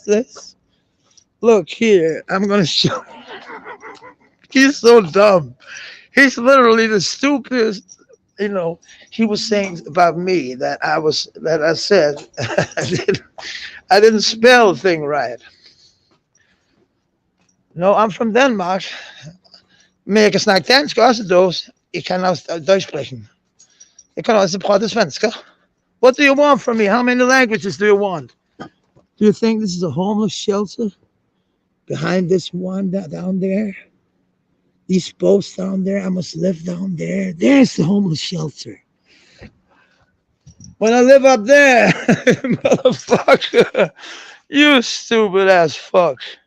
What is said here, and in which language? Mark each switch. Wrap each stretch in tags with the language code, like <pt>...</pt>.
<en>This. Look here. I'm gonna show. He's so dumb. He's literally the stupidest. You know, he was saying about me that I said I didn't spell the thing right. No, I'm from Denmark.</en> <da>Men jeg kan snakke dansk også, dås. Jeg kan også</da> <de>Deutsch sprechen.</de> <da>Jeg kan også prate svenska.</da> <en>What do you want from me? How many languages do you want? Do you think this is a homeless shelter? Behind this one down there? These boats down there? I must live down there. There's the homeless shelter. When I live up there, motherfucker, you stupid ass fuck.</en>